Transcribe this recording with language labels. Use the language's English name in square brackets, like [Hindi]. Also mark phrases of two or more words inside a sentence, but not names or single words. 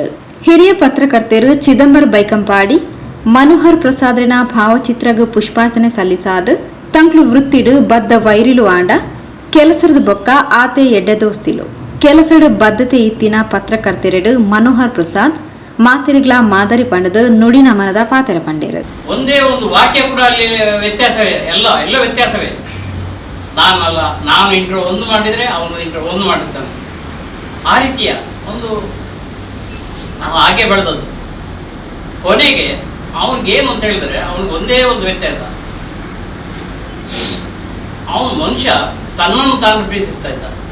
[Tulu] ಹಿರಿಯ ಪತ್ರಕರ್ತೆರು ಚಿದಂಬರ ಬೈಕಂಪಾಡಿ ಮನೋಹರ್ ಪ್ರಸಾದ್ರನ ಭಾವಚಿತ್ರಗ ಪುಷ್ಪಾರ್ಚನೆ ಸಲ್ಲಿಸಾದ ತಂಕ್ಲು ವೃತ್ತಿಡು ಬದ್ದ ವೈರಿಲು ಆಂಡ ಕೆಲಸದ ಬೊಕ್ಕ ಆತೆ ಎಡ್ಡೆ ದೋಸ್ತಿಲು ಕೆಲಸದ ಬದ್ಧತೆ ಇತ್ತಿನ ಪತ್ರಕರ್ತೆರೆಡು ಮನೋಹರ್ ಪ್ರಸಾದ್ ಮಾತಿರಿಗ್ಲ ಮಾದರಿ ಪಂಡದ ನುಡಿ ನಮನದ ಪಾತ್ರ ಪಂಡೇರು. [Kannada] ಒಂದೇ ಒಂದು ವಾಕ್ಯ ಕೂಡ ಅಲ್ಲಿ ವ್ಯತ್ಯಾಸವೇ, ಎಲ್ಲ ವ್ಯತ್ಯಾಸವೇ. ನಾನು ಇಂಟ್ರೋ ಒಂದು ಮಾಡಿದರೆ ಅವನು ಇಂಟ್ರೋ ಒಂದು ಮಾಡಿರ್ತಾನೆ. ಆ ರೀತಿಯ ಒಂದು ಹಾಗೆ ಬೆಳೆದದ್ದು. ಕೊನೆಗೆ ಅವನಿಗೇನು ಅಂತ ಹೇಳಿದ್ರೆ ಅವನಿಗೆ ಒಂದೇ ಒಂದು ವ್ಯತ್ಯಾಸ, ಅವನು ಮನುಷ್ಯ ತನ್ನನ್ನು ತಾನು ಪ್ರೀತಿಸ್ತಾ ಇದ್ದ.